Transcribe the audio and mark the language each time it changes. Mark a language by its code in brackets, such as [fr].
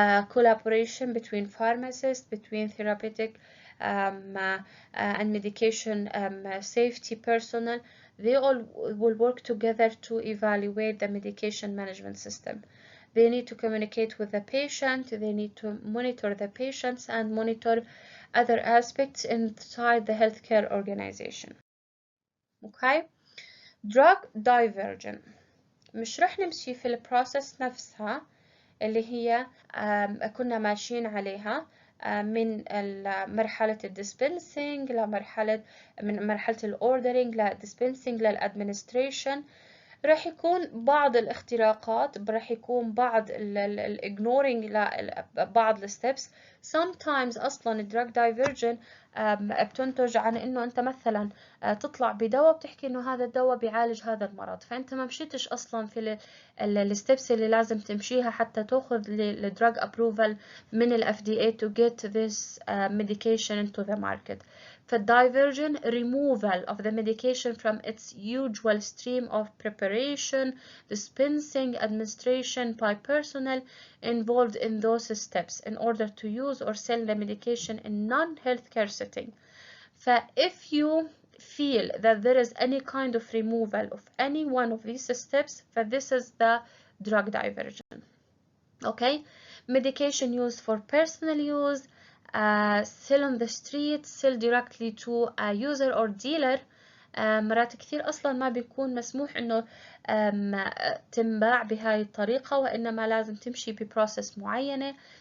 [en] collaboration between pharmacists, between therapeutic and medication safety personnel. They all will work together to evaluate the medication management system. They need to communicate with the patient, they need to monitor the patients and monitor other aspects inside the healthcare organization. Okay. [ar] drug diversion مش رح نمشي في البروسيس نفسها اللي هي كنا ماشيين عليها من مرحلة الديسبنسينج من مرحلة الاوردرينج للديسبنسينج للادمنستريشن. راح يكون بعض الاختراقات، راح يكون بعض الاجنورينج لبعض الستبس. [en] sometimes [ar] اصلا الدراج دايفرجن بتنتج عن انه انت مثلا تطلع بدواء بتحكي انه هذا الدواء بيعالج هذا المرض، فانت ما مشيتش اصلا في الستبس اللي لازم تمشيها حتى تاخذ الدراج ابروفال من ال FDA [en] to get this medication into the market. فالdiversion removal of the medication from its usual stream of preparation, dispensing, administration by personnel involved in those steps in order to use or sell the medication in non-healthcare setting. If you feel that there is any kind of removal of any one of these steps, this is the drug diversion. Okay, medication used for personal use, sell on the street, sell directly to a user or dealer. [ar] مرات كثير أصلا ما بيكون مسموح إنه تنباع بهاي الطريقة، وإنما لازم تمشي ببروسيس معينة.